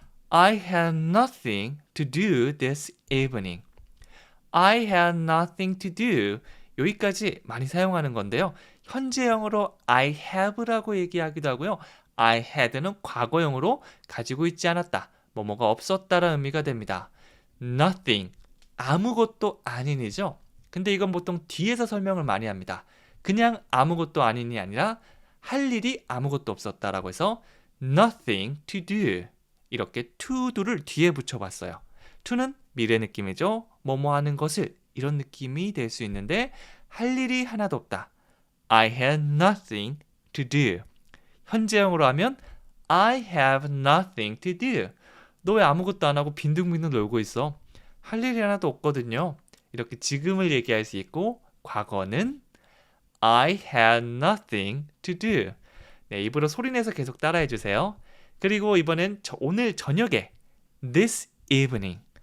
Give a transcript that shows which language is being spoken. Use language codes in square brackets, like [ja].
[en] I had nothing to do this evening. I had nothing to do. [ko] 여기까지 많이 사용하는 건데요. 현재형으로 I have라고 얘기하기도 하고요. I had는 과거형으로 가지고 있지 않았다. 뭐뭐가 없었다라는 의미가 됩니다. Nothing. 아무것도 아닌이죠. 근데 이건 보통 뒤에서 설명을 많이 합니다. 그냥 아무것도 아닌이 아니라 할 일이 아무것도 없었다라고 해서 nothing to do. 이렇게 to do를 뒤에 붙여봤어요. to는 미래 느낌이죠. 뭐뭐 하는 것을 이런 느낌이 될 수 있는데 할 일이 하나도 없다. [en] I had nothing to do. [ko] 현재형으로 하면 [en] I have nothing to do. [ko] 너 왜 아무것도 안 하고 빈둥빈둥 놀고 있어? 할 일이 하나도 없거든요. 이렇게 지금을 얘기할 수 있고 과거는 [en] I had nothing to do. [ko] 네, 입으로 소리내서 계속 따라해 주세요. 그리고 이번엔 오늘 저녁에 this evening.